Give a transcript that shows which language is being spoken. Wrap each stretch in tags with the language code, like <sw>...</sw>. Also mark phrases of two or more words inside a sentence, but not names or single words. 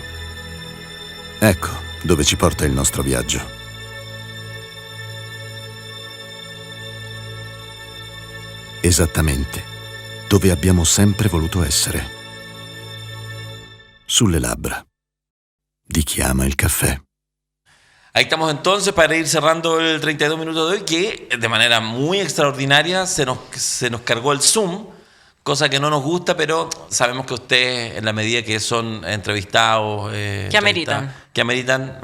<it>Ecco dove ci porta il nostro viaggio. Esattamente dove abbiamo sempre voluto essere. Sulle labbra di chi ama il caffè.</it> <es>Ahí estamos entonces para ir cerrando el 32 minutos de hoy, que de manera muy extraordinaria se nos cargó el Zoom, cosa que no nos gusta, pero sabemos que ustedes, en la medida que son entrevistados, que ameritan,</es>